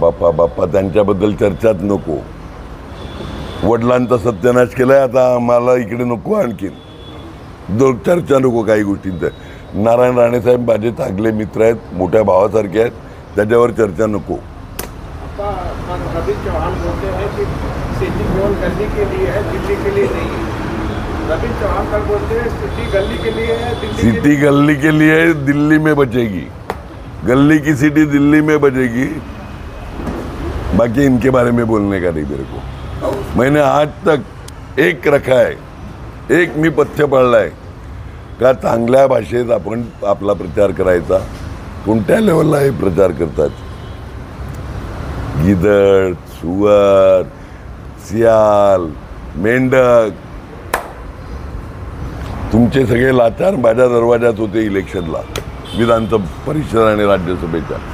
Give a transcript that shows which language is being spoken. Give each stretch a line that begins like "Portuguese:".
Marathi: बाप्पा त्यांच्याबद्दल चर्चाच नको. वडिलांचा सत्यानाश केलाय, आता आम्हाला इकडे नको. आणखीन चर्चा नको काही गोष्टींचं. नारायण राणे साहेब माझे चांगले मित्र आहेत, मोठ्या भावासारखे आहेत, त्याच्यावर चर्चा नको.
Hindi: रवि चौहान बोलते हैं कि सिटी केवल गली के लिए है, दिल्ली के लिए नहीं है. रवि चौहान तक बोलते हैं सिटी गली के लिए है, सिटी गली के लिए दिल्ली में बचेगी. गली की सिटी दिल्ली में बचेगी. बाकी इनके बारे में बोलने का नहीं मेरे को. मैंने आज तक एक रखा है,
Marathi: एक मी पथ्य पाळलाय का चांगल्या भाषेत आपण आपला प्रचार करायचा. कोणत्या लेवलला हे प्रचार करतात? गिदड, सुअर, सियाल, मेंढक, तुमचे सगळे लाचार माझ्या दरवाजात होते इलेक्शनला, विधान परिषद आणि राज्यसभेच्या.